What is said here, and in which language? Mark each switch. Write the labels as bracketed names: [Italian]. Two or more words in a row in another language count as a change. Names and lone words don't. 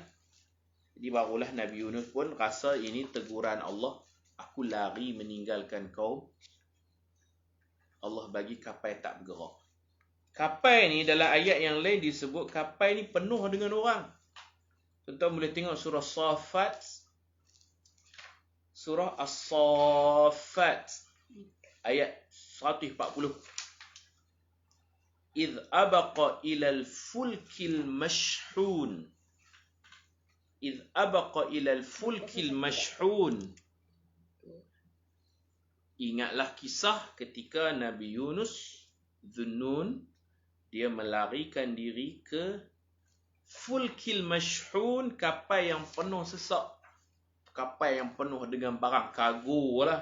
[Malay] Jadi barulah Nabi Yunus pun rasa ini teguran Allah. Aku lari meninggalkan kaum. Allah bagi kapal tak bergerak. Kapal ni dalam ayat yang lain disebut kapal ni penuh dengan orang. Tuan-tuan boleh tengok surah Safat. Surah As-Saffat ayat 140. [Arabic] إذ أبق إلى الفلك المشحون. إذ أبق إلى الفلك المشحون. [Malay] Ingatlah kisah ketika Nabi Yunus Dhunnun, dia melarikan diri ke [Arabic] الفلك المشحون, [Malay] kapal yang penuh sesak. Kapal yang penuh dengan barang kargo lah.